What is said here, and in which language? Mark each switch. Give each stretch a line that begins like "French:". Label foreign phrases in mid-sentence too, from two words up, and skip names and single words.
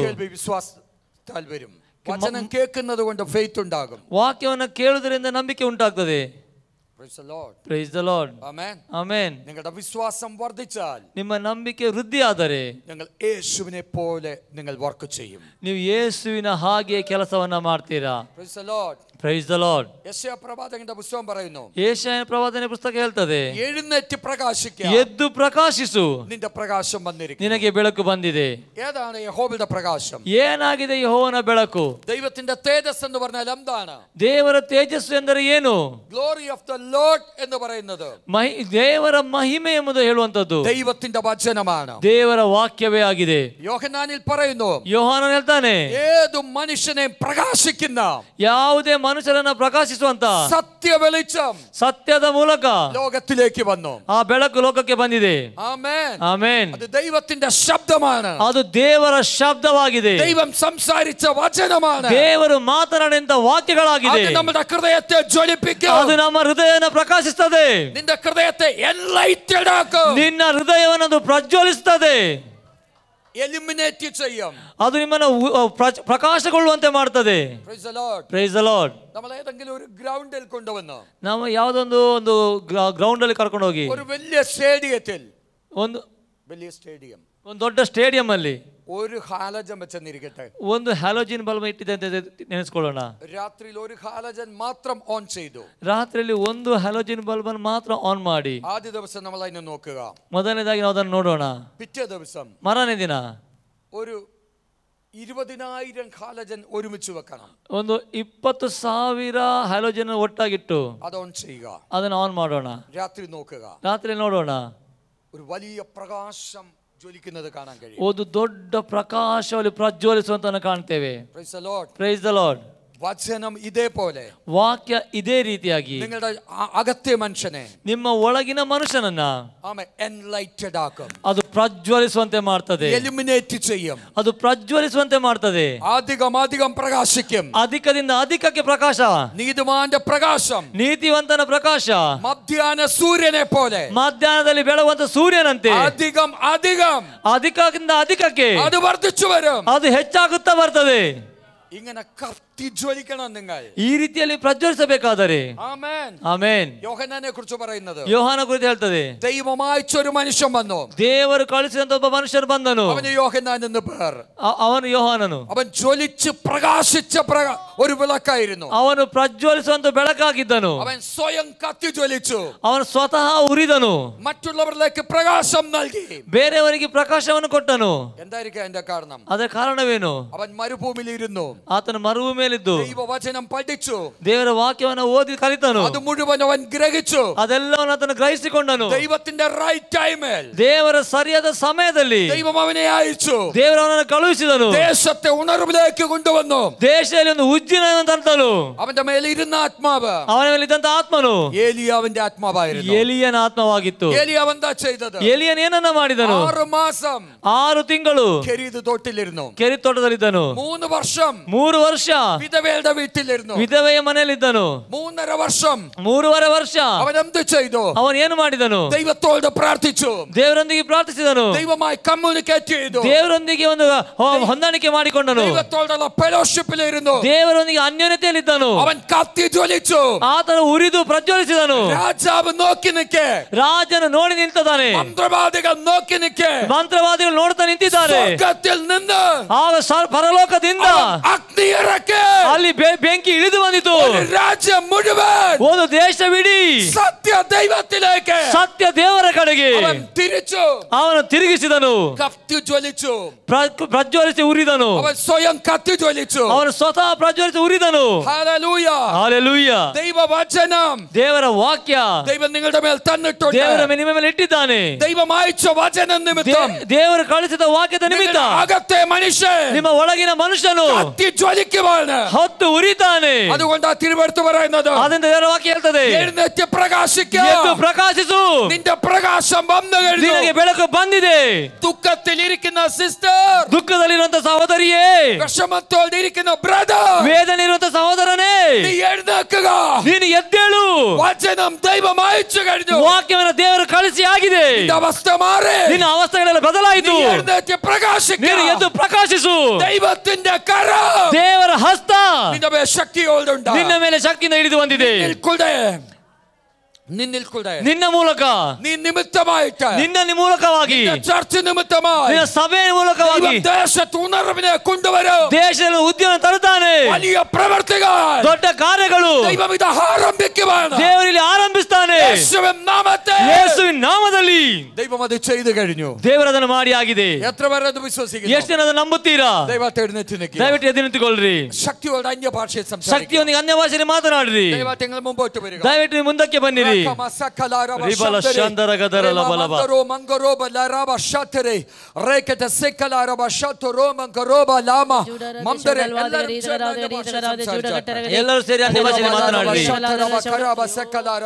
Malayalam: കേൾവി വിശ്വാസത്താൽ വരും. വചനം കേൾക്കുന്നത് കൊണ്ട് faith ഉണ്ടാകും.
Kannada: ವಾಕ್ಯವನ್ನ ಕೇಳುವುದರಿಂದ ನಂಬಿಕೆ ಉಂಟಾಗ್ತದೆ.
English: Praise the Lord. Praise the Lord. Amen. Amen.
Malayalam: നിങ്ങളുടെ വിശ്വാസം വർദ്ധിച്ചാൽ,
Kannada: ನಿಮ್ಮ ನಂಬಿಕೆ ವೃದ್ಧಿ ಆದರೆ
Malayalam: നിങ്ങൾ യേശുവിനെ പോലെ നിങ്ങൾ വർക്ക് ചെയ്യും.
Kannada: ನೀವು ಯೇಸುವಿನ ಹಾಗೆ ಕೆಲಸವನ್ನ ಮಾಡ್ತೀರಾ.
English: Praise the Lord. Praise the Lord.
Malayalam: യെശയ്യാ പ്രവാചകന്റെ പുസ്തകം പറയുന്നു,
Kannada: ಯೆಶಾಯನ ಪ್ರವಾದನೆ ಪುಸ್ತಕ ಹೇಳ್ತದೆ,
Malayalam: എഴുന്നേറ്റ് പ്രകാശിക്കുക,
Kannada: ಎದ್ದು ಪ್ರಕಾಶಿಸು,
Malayalam: നിന്റെ പ്രകാശം വന്നിരിക്കുന്നു.
Kannada: ನಿನಗೆ ಬೆಳಕು ಬಂದಿದೆ.
Malayalam: ഏതാണ് യഹോവയുടെ പ്രകാശം?
Kannada: ಏನಾಗಿದೆ ಯೆಹೋವನ ಬೆಳಕು?
Malayalam: ദൈവത്തിന്റെ തേജസ് എന്ന് പറഞ്ഞാൽ എന്താണ്?
Kannada: ದೇವರ ತೇಜಸ್ಸು ಎಂದರೆ ಏನು?
English: glory of the Lord
Malayalam: എന്ന് പറയുന്നത്
Kannada: ದೇವರ ಮಹಿಮೆ ಎಂಬುದು ಹೇಳುವಂತದ್ದು
Malayalam: ദൈവത്തിന്റെ വചനമാണ്,
Kannada: ದೇವರ ವಾಕ್ಯವೇ ಆಗಿದೆ.
Malayalam: യോഹന്നാനിൽ പറയുന്നു,
Kannada: ಯೋಹಾನನು ಹೇಳ್ತಾನೆ,
Malayalam: ഏതു മനുഷ്യനെയും പ്രകാശിക്കുന്ന
Kannada: ಯಾವುದೇ ಮನುಷ್ಯರನ್ನ ಪ್ರಕಾಶಿಸುವಂತ
Malayalam: സത്യ വെളിച്ചം
Kannada: ಸತ್ಯದ ಮೂಲಕ
Malayalam: ലോകത്തിലേക്ക് വന്നു.
Kannada: ಆ ಬೆಳಕು ಲೋಕಕ್ಕೆ ಬಂದಿದೆ.
Malayalam: ആമേൻ.
Kannada: ಆಮೆನ್.
Malayalam: അത് ദൈവത്തിന്റെ ശബ്ദമാണ്,
Kannada: ಅದು ದೇವರ ಶಬ್ದವಾಗಿದೆ.
Malayalam: ദൈവം സംസാരിച്ച വചനമാണ്,
Kannada: ದೇವರು ಮಾತನಾಡಿದಂತ ವಾಕ್ಯಗಳಾಗಿದೆ.
Malayalam: അത് നമ്മുടെ ഹൃദയത്തെ ജ്വലിപ്പിക്കും,
Kannada: ಅದು ನಮ್ಮ ಹೃದಯವನ್ನು ಪ್ರಕಾಶಿಸುತ್ತದೆ.
Malayalam: നിന്റെ ഹൃദയത്തെ എൻലൈറ്റഡ് ആക്കും,
Kannada: ನಿನ್ನ ಹೃದಯವನ್ನು ಅದು ಪ್ರಜ್ವಲಿಸುತ್ತದೆ,
Malayalam: എലിമിനേറ്റ് ചെയ്യും,
Kannada: ಅದು ನಿಮ್ಮನ್ನು ಪ್ರಕಾಶಗೊಳ್ಳುವಂತೆ ಮಾಡ್ತದೆ.
English: Praise the Lord. Praise the Lord.
Malayalam: നമ്മൾ ഏതെങ്കിലും ഒരു ഗ്രൗണ്ടിൽ കൊണ്ടുവന്നു,
Kannada: ನಾವು ಯಾವುದೊಂದು ಗ್ರೌಂಡ್ ಅಲ್ಲಿ ಕರ್ಕೊಂಡು ಹೋಗಿ
Malayalam: ഒരു വലിയ സ്റ്റേഡിയത്തിൽ,
Kannada: ಒಂದು
Malayalam: വലിയ സ്റ്റേഡിയം,
Kannada: ಒಂದು ದೊಡ್ಡ ಸ್ಟೇಡಿಯಂ ಅಲ್ಲಿ
Malayalam: ഒരു ഹാലജൻ വെച്ചെന്നിരിക്കട്ടെ,
Kannada: ಒಂದು
English: halogen bulb
Kannada: ಇಟ್ಟಿದೆ ಅಂತ ನೆನೆಸ್ಕೊಳ್ಳೋಣ.
Malayalam: രാത്രിയിൽ ഒരു ഹാലജൻ മാത്രം ഓൺ ചെയ്തു,
Kannada: ರಾತ್ರಿಯಲ್ಲಿ ಒಂದು
English: halogen bulb
Kannada: ಅನ್ನು ಮಾತ್ರ ಆನ್ ಮಾಡಿ,
Malayalam: ആദ്യ ദിവസം നമ്മൾ അതിനെ നോക്കുക,
Kannada: ಮೊದಲನೇದಾಗಿ ನಾವು ಅದನ್ನು ನೋಡೋಣ.
Malayalam: പിറ്റേ ദിവസം
Kannada: ಮಾರನೇ ದಿನ
Malayalam: ഒരു 20,000 ഹാലജൻ ഒരുമിച്ച് വെക്കണം,
Kannada: ಒಂದು 20,000 ಹ್ಯಾಲೋಜಿನ್ ಒಟ್ಟಾಗಿಟ್ಟು
Malayalam: അത് ഓൺ ചെയ്യുക,
Kannada: ಅದನ್ನು ಆನ್ ಮಾಡೋಣ.
Malayalam: രാത്രി നോക്കുക,
Kannada: ರಾತ್ರಿ ನೋಡೋಣ,
Malayalam: ഒരു വലിയ പ്രകാശം ജ്വലിക്കുന്നത് കാണാൻ കഴിയും.
Kannada: ಒಂದು ದೊಡ್ಡ ಪ್ರಕಾಶದಲ್ಲಿ ಪ್ರಜ್ವಲಿಸುವಂತ ಕಾಣ್ತೇವೆ.
English: Praise the Lord. Praise the Lord.
Malayalam: വചനം ഇതേപോലെ
Kannada: ವಾಕ್ಯ ಇದೇ ರೀತಿಯಾಗಿ
Malayalam: നിങ്ങളുടെ അകത്തെ മനുഷ്യനെ
Kannada: ನಿಮ್ಮ ಒಳಗಿನ ಮನುಷ್ಯನನ್ನ
Malayalam: എൻലൈറ്റഡ് ആക്കും,
Kannada: ಅದು ಪ್ರಜ್ವಲಿಸುವಂತೆ ಮಾಡ್ತದೆ,
Malayalam: എലിമിനേറ്റ് ചെയ്യും,
Kannada: ಅದು ಪ್ರಜ್ವಲಿಸುವಂತೆ ಮಾಡ್ತದೆ,
Malayalam: അധികം പ്രകാശിക്കും,
Kannada: ಅಧಿಕದಿಂದ ಅಧಿಕಕ್ಕೆ ಪ್ರಕಾಶ,
Malayalam: നീതിമാന്റെ പ്രകാശം
Kannada: ನೀತಿವಂತನ ಪ್ರಕಾಶ
Malayalam: മധ്യാഹ്ന സൂര്യനെ പോലെ
Kannada: ಮಧ್ಯಾಹ್ನದಲ್ಲಿ ಬೆಳಗುವಂತ ಸೂರ್ಯನಂತೆ
Malayalam: അധികം
Kannada: ಅಧಿಕದಿಂದ ಅಧಿಕಕ್ಕೆ
Malayalam: അത് വർദ്ധിച്ചു വരും.
Kannada: ಅದು ಹೆಚ್ಚಾಗುತ್ತಾ ಬರ್ತದೆ.
Malayalam: ഇങ്ങനെ കത്തിജ്വലിക്കണം നിങ്ങൾ,
Kannada: ಈ ರೀತಿಯಲ್ಲಿ ಪ್ರಜ್ವಲಿಸಬೇಕಾದರೆ.
Malayalam: ആമേൻ.
Kannada: ಆಮೆನ್.
Malayalam: യോഹന്നാനെ കുറിച്ച് പറയുന്നത്,
Kannada: ಯೋಹಾನ ಕುರಿತು ಹೇಳ್ತದೆ,
Malayalam: ദൈവമായിച്ചൊരു മനുഷ്യൻ വന്നു,
Kannada: ದೇವರು ಕಳಿಸಿದಂತ ಒಬ್ಬ ಮನುಷ್ಯನು ಬಂದನು,
Malayalam: അവന് യോഹന്നാൻ എന്ന് പേർ.
Kannada: ಅವನು ಯೋಹಾನನು.
Malayalam: അവൻ ജ്വലിച്ച് പ്രകാശിച്ച ഒരു വിളക്കായിരുന്നു,
Kannada: ಅವನು ಪ್ರಜ್ವಲಿಸುವಂತ ಬೆಳಕಾಗಿದ್ದನು.
Malayalam: അവൻ സ്വയം കത്തി ജ്വലിച്ചു,
Kannada: ಅವನು ಸ್ವತಃ ಉರಿದನು,
Malayalam: മറ്റുള്ളവരിലേക്ക് പ്രകാശം നൽകി,
Kannada: ಬೇರೆಯವರಿಗೆ ಪ್ರಕಾಶವನ್ನು ಕೊಟ್ಟನು.
Malayalam: എന്തായിരിക്കും അതിന്റെ കാരണം?
Kannada: ಅದರ ಕಾರಣವೇನು?
Malayalam: അവൻ മരുഭൂമിയിൽ ഇരുന്നു,
Kannada: ಆತನು ಮರುಭೂಮಿಯಲ್ಲಿದ್ದು
Malayalam: ദൈവവചനം പഠിച്ചു,
Kannada: ದೇವರ ವಾಕ್ಯವನ್ನು ಓದಿ ಕಲಿತನು,
Malayalam: അത് മുഴുവൻ അവൻ ഗ്രഹിച്ചു,
Kannada: ಅದೆಲ್ಲವನ್ನು ಆತನು ಗ್ರಹಿಸಿಕೊಂಡನು.
Malayalam: ദൈവത്തിന്റെ
English: right time
Kannada: ದೇವರ ಸರಿಯಾದ ಸಮಯದಲ್ಲಿ
Malayalam: ദൈവം അവനെ അയച്ചു,
Kannada: ದೇವರವನನ್ನು ಕಳುಹಿಸಿದನು,
Malayalam: ദേശത്തെ ഉണർവിലേക്ക് കൊണ്ടുവന്നു,
Kannada: ದೇಶದಲ್ಲಿ ಒಂದು ಉಜ್ಜಿನ ತಂದನು.
Malayalam: അവന്റെ മേലെ ഇരുന്ന ആത്മാവ്
Kannada: ಅವನ ಮೇಲೆ ಇದ್ದಂತ ಆತ್ಮನು
Malayalam: ഏലിയാവിന്റെ ആത്മാവായിരുന്നു.
Kannada: ಎಲಿಯನ ಆತ್ಮವಾಗಿತ್ತು.
Malayalam: ഏലിയാവ് എന്താ ചെയ്തത്?
Kannada: ಎಲಿಯನ್ ಏನನ್ನ ಮಾಡಿದನು?
Malayalam: 6 മാസം
Kannada: 6 ತಿಂಗಳು
Malayalam: കെരീത് തോട്ടിലിരുന്നു,
Kannada: ಕೆರೆ ತೋಟದಲ್ಲಿದ್ದನು.
Malayalam: 3 വർഷം
Kannada: 3 ವರ್ಷ
Malayalam: വിധവയുടെ വീട്ടിലിരുന്നു,
Kannada: ವಿಧವೆಯ ಮನೆಯಲ್ಲಿದ್ದನು.
Malayalam: 3.5 വർഷം
Kannada: 3.5 ವರ್ಷ
Malayalam: അവൻ എന്ത് ചെയ്തു?
Kannada: ಅವನು ಏನು ಮಾಡಿದನು?
Malayalam: ദൈവത്തോട് പ്രാർത്ഥിച്ചു,
Kannada: ದೇವರೊಂದಿಗೆ ಪ್ರಾರ್ಥಿಸಿದನು,
Malayalam: ദൈവമായി കമ്മ്യൂണിക്കേറ്റ് ചെയ്തു,
Kannada: ದೇವರೊಂದಿಗೆ ಒಂದು ಹೊಂದಾಣಿಕೆ ಮಾಡಿಕೊಂಡನು,
Malayalam: ദൈവത്തോടുള്ള ഫെലോഷിപ്പിലിരുന്നു,
Kannada: ದೇವರೊಂದಿಗೆ ಅನ್ಯೋನ್ಯತೆಯಲ್ಲಿದ್ದನು.
Malayalam: അവൻ കത്തി ജ്വലിച്ചു,
Kannada: ಆತನು ಉರಿದು ಪ್ರಜ್ವಲಿಸಿದನು.
Malayalam: രാജാവ് നോക്കി നിൽക്കെ,
Kannada: ರಾಜನು ನೋಡಿ ನಿಂತಿದ್ದಾನೆ,
Malayalam: മന്ത്രവാദികൾ നോക്കി നിൽക്കെ,
Kannada: ಮಂತ್ರವಾದಿಗಳು ನೋಡ್ತಾ ನಿಂತಿದ್ದಾರೆ.
Malayalam: സ്വർഗ്ഗത്തിൽ നിന്ന്
Kannada: ಆಗ ಪರಲೋಕದಿಂದ
Malayalam: അഗ്നി ഇറക്കി,
Kannada: ಅಲ್ಲಿ ಬೆಂಕಿ ಇಳಿದು ಬಂದಿತು.
Malayalam: രാജ്യം മുഴുവൻ,
Kannada: ಒಂದು ದೇಶವಿಡೀ
Malayalam: സത്യ ദൈവത്തിലേക്ക്,
Kannada: ಸತ್ಯ ದೇವರ ಕಡೆಗೆ
Malayalam: അവൻ തിരിച്ചു,
Kannada: ಅವನು ತಿರುಗಿಸಿದನು,
Malayalam: കത്തി ജ്വലിച്ചു,
Kannada: ಪ್ರಜ್ವಲಿಸಿ ಉರಿದನು.
Malayalam: അവൻ സ്വയം കത്തി ജ്വലിച്ചു.
Kannada: ಅವನು ಸ್ವತಃ ಪ್ರಜ್ವಲಿಸಿ ಉರಿದನು.
Malayalam: ഹല്ലേലൂയ.
Kannada: ಹಾಲೆಲೂಯ.
Malayalam: ദൈവവചനം
Kannada: ದೇವರ ವಾಕ್ಯ
Malayalam: ദൈവം നിങ്ങളുടെ മേൽ തന്നിട്ടുണ്ട്.
Kannada: ದೇವರ ನಿಮ್ಮ ಮೇಲೆ ಇಟ್ಟಿದ್ದಾನೆ.
Malayalam: ദൈവം അയച്ച വചനം നിമിത്തം
Kannada: ದೇವರು ಕಳಿಸಿದ ವಾಕ್ಯದ ನಿಮಿತ್ತ
Malayalam: അകത്തെ മനുഷ്യൻ,
Kannada: ನಿಮ್ಮ ಒಳಗಿನ ಮನುಷ್ಯನು
Malayalam: കത്തി ജ്വലിക്കുവാണ്.
Kannada: ಹೊತ್ತು ಉರಿತಾನೆ.
Malayalam: അതുകൊണ്ടാ തിരുവെടുത്ത് പറയുന്നത്,
Kannada: ಅದರಿಂದ ದೇವರ ವಾಕ್ಯ ಹೇಳ್ತದೆ,
Malayalam: എഴുന്നേറ്റ് പ്രകാശിക്കുക,
Kannada: ಎದ್ದು ಪ್ರಕಾಶಿಸು,
Malayalam: നിന്റെ പ്രകാശം വന്നു കഴിഞ്ഞു.
Kannada: ನಿನಗೆ ಬೆಳಕು ಬಂದಿದೆ.
Malayalam: ദുഃഖത്തിൽ ഇരിക്കുന്ന സിസ്റ്റർ,
Kannada: ದುಃಖದಲ್ಲಿರುವಂತ ಸಹೋದರಿಯೇ,
Malayalam: വിഷമത്തോടെ ഇരിക്കുന്ന ബ്രദർ,
Kannada: ವೇದನೆಯಿರುವಂತ ಸಹೋದರನೇ,
Malayalam: നീ എഴുന്നേൽക്കുക.
Kannada: ನೀನು ಎದ್ದೇಳು.
Malayalam: വചനം ദൈവം അയച്ചു കഴിഞ്ഞു.
Kannada: ವಾಕ್ಯವನ್ನು ದೇವರು ಕಳಿಸಿ ಆಗಿದೆ.
Malayalam: നിന്റെ അവസ്ഥ മാറി,
Kannada: ನಿನ್ನ ಅವಸ್ಥೆಗಳೆಲ್ಲ ಬದಲಾಯಿತು.
Malayalam: നീ എഴുന്നേറ്റ് പ്രകാശിക്കുക.
Kannada: ನೀನು ಎದ್ದು ಪ್ರಕಾಶಿಸು.
Malayalam: ദൈവത്തിന്റെ കരം,
Kannada: ದೇವರ ಹಸ್ತ
Malayalam: നിന്റെ മേൽ ശക്തിയോടുണ്ട്.
Kannada: ನಿನ್ನ ಮೇಲೆ ಶಕ್ತಿಯಿಂದ ಹಿಡಿದು ಬಂದಿದೆ. ನಿನ್ನ ಮೂಲಕ,
Malayalam: നീ നിമിത്തമായിട്ട്,
Kannada: ನಿನ್ನ ಮೂಲಕವಾಗಿ,
Malayalam: ചർച്ച നിമിത്തമായി,
Kannada: ನಿನ್ನ ಸಭೆಯ ಮೂಲಕವಾಗಿ
Malayalam: ദേശത്ത് ഉണർവിനെ കൊണ്ടുവരും.
Kannada: ದೇಶದಲ್ಲಿ ಉದ್ಯಮ ತರುತ್ತಾನೆ.
Malayalam: വലിയ പ്രവർത്തികൾ
Kannada: ದೊಡ್ಡ ಕಾರ್ಯಗಳು
Malayalam: ദൈവം ഇത് ആരംഭിക്കുകയാണ്.
Kannada: ದೇವರಲ್ಲಿ ಆರಂಭಿಸ್ತಾನೆ.
Malayalam: യേശുവിൻ നാമത്തിൽ
Kannada: ಯೇಸುವಿನ ನಾಮದಲ್ಲಿ
Malayalam: ദൈവം അത് ചെയ്തു കഴിഞ്ഞു.
Kannada: ದೇವರು ಅದನ್ನು ಮಾಡಿ ಆಗಿದೆ.
Malayalam: എത്ര പേർ അത് വിശ്വസിക്കുന്നു?
Kannada: ಎಷ್ಟು ಜನ ಅದನ್ನು ನಂಬುತ್ತೀರಾ?
Malayalam: ദൈവത്തെ എഴുന്നേറ്റ് നിൽക്കുക.
Kannada: ದಯವಿಟ್ಟು ಎದ್ದು ನಿಂತುಕೊಳ್ಳ್ರಿ.
Malayalam: ശക്തിയോടെ അന്യ ഭാഷയിൽ സംസാരിക്കുക.
Kannada: ಶಕ್ತಿಯೊಂದಿಗೆ ಅನ್ಯ ಭಾಷೆಯಲ್ಲಿ ಮಾತನಾಡ್ರಿ.
Malayalam: ദൈവത്തെ നിങ്ങൾ മുമ്പോട്ട് വരിക.
Kannada: ದಯವಿಟ್ಟು ನೀವು ಮುಂದಕ್ಕೆ ಬನ್ನಿರಿ. ರಿಬಲ ಶಂದರ ಗದರ ಲಬಲಬ ಮಂಗರೋ ಬಲರಾಬ ಶತರೆ ರೇಕತ ಸೆಕಲಾರಬ ಶತರೋ ಮಂಗರೋಬ ಲಾಮ ಮಂದರೆ ಎಲ್ಲರೂ ಸೇರಿ ಅನ್ಯ ಭಾಷೆಯಲ್ಲಿ ಮಾತನಾಡ್ರಿ. ಕರಾಬ ಸೆಕಲಾರಬ